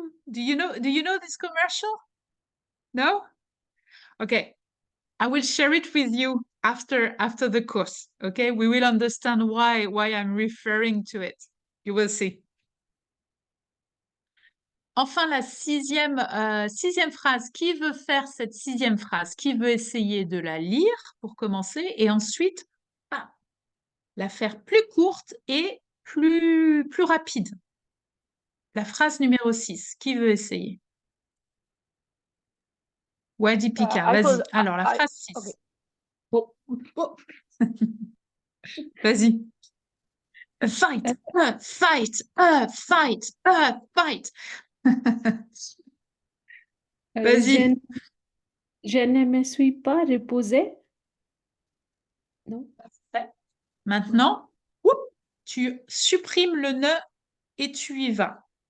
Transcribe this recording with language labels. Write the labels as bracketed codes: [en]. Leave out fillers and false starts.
[en] Do you know this commercial? No? Okay. I will share it with you after the course. Okay, we will understand why I'm referring to it. You will see. [fr] Enfin, la sixième phrase. Qui veut faire cette sixième phrase? Qui veut essayer de la lire pour commencer et ensuite la faire plus courte et plus rapide? La phrase numéro 6. Qui veut essayer? Wadi Pika, vas-y. Alors, la phrase 6. [en] Okay. [fr] Vas-y. A fight, a fight, a fight, a fight. Vas-y. Je ne me suis pas reposée. Non. Parfait. Maintenant, tu supprimes le ne et tu y vas.